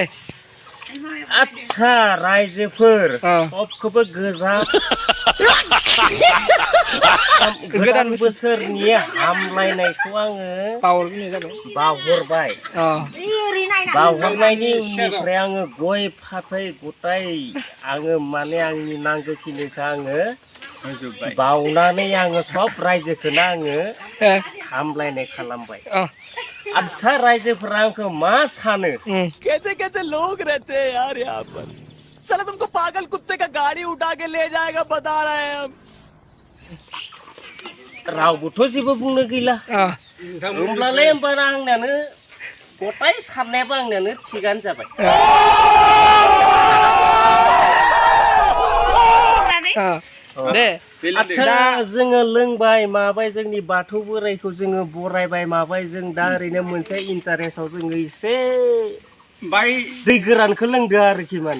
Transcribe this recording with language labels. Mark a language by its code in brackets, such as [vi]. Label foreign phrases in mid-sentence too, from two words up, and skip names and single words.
[brx] आच्छा रायजोफोर सबखौबो गोदान बोसोरनि हामलायनायखौ आङो बावहरबाय बावहरनायनि उननिफ्राय आङो गय फाथै गथाय आङो माने आंनि नांगौखिनिखौ आङो बावनानै आङो सब रायजोखौनो आङो हामलायनाय खालामबाय अच्छा रायजोफोरा आंखौ मा सानो [hi] कैसे कैसे लोग रहते हैं यार यहाँ पर साला तुमको पागल कुत्ते का गाड़ी उठा के ले जाएगा बता रहे हैं हम [brx] रावबोथ' जेबो बुंनो गैला होमब्लालाय होमबाना आंनियानो गथाय साननायाबो आंनियानो थिगानो जाबाय दे आच्छा जोङो लोंबाय माबाय जोंनि बाथौ बोराइखौ जोङो बरायबाय माबाय जों दा ओरैनो मोनसे इन्टारेस्टआव जोङो एसे दै गोरानखौ लोंदो आरोखि माने